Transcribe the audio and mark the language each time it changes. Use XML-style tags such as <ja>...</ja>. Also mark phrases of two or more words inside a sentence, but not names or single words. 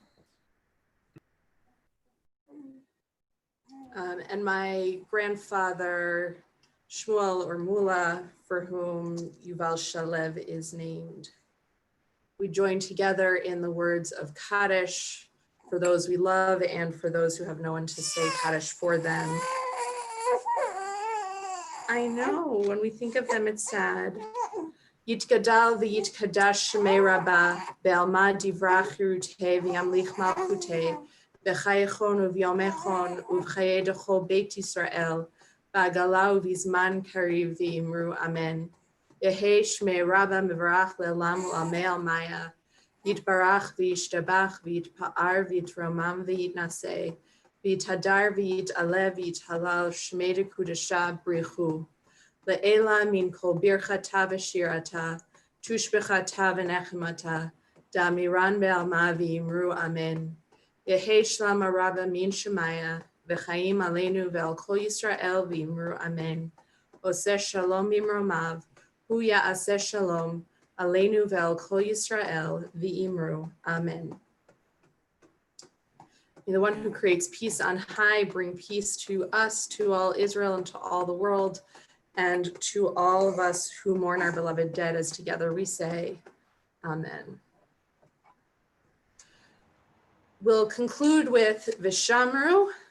<en>And my grandfather, Shmuel or Mula, for whom Yuval Shalev is named. We join together in the words of Kaddish for those we love and for those who have no one to say Kaddish for them. I know, when we think of them, it's sad.</en> <arc>יתגדל ויתקדש שמה רבא בעלמא די ברא כרעותה וימליך מלכותה בחייכון וביומיכון ובחיי דכל בית ישראל, בעגלא ובזמן קריב ואמרו אמן. יהא שמה רבא מברך לעלם ולעלמי עלמיא יתברך וישתבח ויתפאר ויתרומם ויתנשא ויתהדר ויתעלה ויתהלל שמה דקודשא בריך הוא. לעלא מן כל ברכתא ושירתא תשבחתא ונחמתא דאמירן בעלמא ואמרו אמן. יהא שלמא רבא מן שמיא וחיים עלינו ועל כל ישראל ואמרו אמן.</arc> <he>עשה שלום במרומיו הוא יעשה שלום עלינו ועל כל ישראל ואמרו. Amen.</he> <en>May the one who creates peace on high bring peace to us, to all Israel, and to all the world, and to all of us who mourn our beloved dead, as together we say, Amen. We'll conclude with Vishamru.</en>